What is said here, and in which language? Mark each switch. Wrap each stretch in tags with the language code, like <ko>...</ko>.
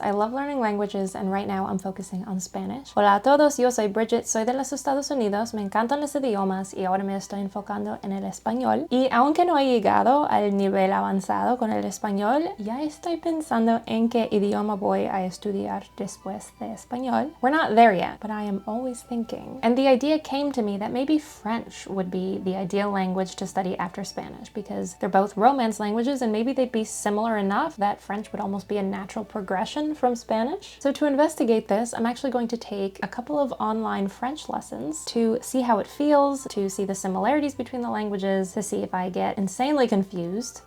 <en>I love learning languages and right now I'm focusing on Spanish.</en> <es>Hola a todos, yo soy Bridget, soy de los Estados Unidos, me encantan los idiomas y ahora me estoy enfocando en el español. Y aunque no he llegado al nivel avanzado con el español, ya estoy pensando en qué idioma voy a estudiar después de español.</es> <en>We're not there yet, but I am always thinking. And the idea came to me that maybe French would be the ideal language to study after Spanish because they're both Romance languages and maybe they'd be similar enough that French would almost be a natural progression from Spanish. So to investigate this, I'm actually going to take a couple of online French lessons to see how it feels, to see the similarities between the languages, to see if I get insanely confused.</en>